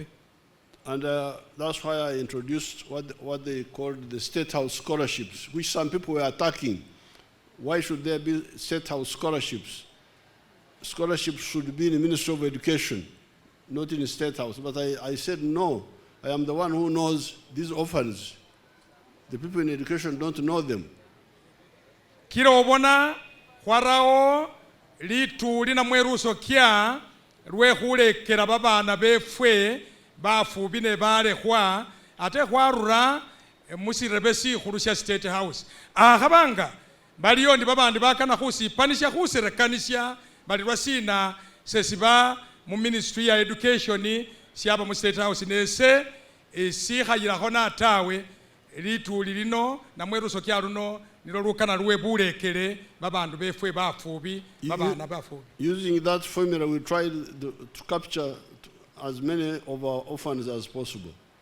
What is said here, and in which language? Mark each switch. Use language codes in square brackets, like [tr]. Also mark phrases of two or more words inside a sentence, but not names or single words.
[en] And that's why I introduced what they called the State House scholarships, which some people were attacking. Why should there be State House scholarships? Scholarships should be in the Ministry of Education, not in the State House. But I said no. I am the one who knows these orphans. The people in education don't know them. [myx] Kilo obona khwarao lituli na mweruso kya lwe khulekela babana befwe bafubi ne balekhwa ate khwarura musirebe sikhulu sya State House. Akhabanga baliyo ndi babandi bakana khusipanisya khusirekanisya bali lwasina sesiba mu Ministry ya Education syaba mu State House nese sikhayilakho natawe lituli lino na mweruso kya luno nilo lukana luwe bulekele babandu befwe bafubi babana bafubi. [en] Using that formula we tried to capture as many of our orphans as possible.